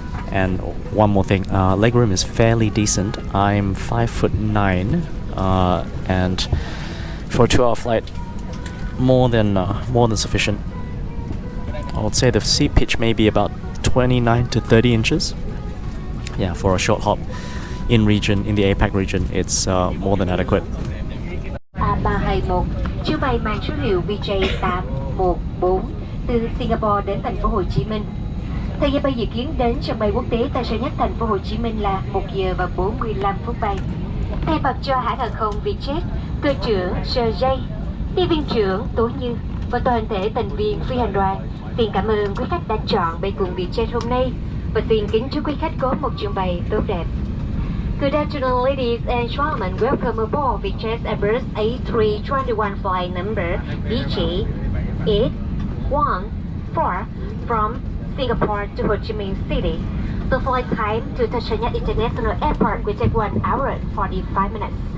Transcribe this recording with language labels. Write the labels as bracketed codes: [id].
[en] And one more thing, legroom is fairly decent. I'm 5'9", and for a 2-hour flight, more than sufficient. I would say the seat pitch may be about 29 to 30 inches. Yeah, for a short hop in the APAC region, it's more than adequate. [vi] A321, chuyến bay mang số hiệu VJ814 từ Singapore đến thành phố Hồ Chí Minh. Thời gian bay dự kiến đến sân bay quốc tế Tân Sơn Nhất thành phố Hồ Chí Minh là 1 giờ và 45 phút bay. Thay mặt cho hãng hàng không Vietjet, cơ trưởng Sergey, tiếp viên trưởng Tố Như và toàn thể thành viên phi hành đoàn, xin cảm ơn quý khách đã chọn bay cùng Vietjet hôm nay và xin kính chúc quý khách có một chuyến bay tốt đẹp. [en] Good afternoon, ladies and gentlemen. Welcome aboard Vietjet Airbus A321 flight number dch814 from Singapore to Ho Chi Minh City. The flight time to Changi International Airport will take 1 hour and 45 minutes.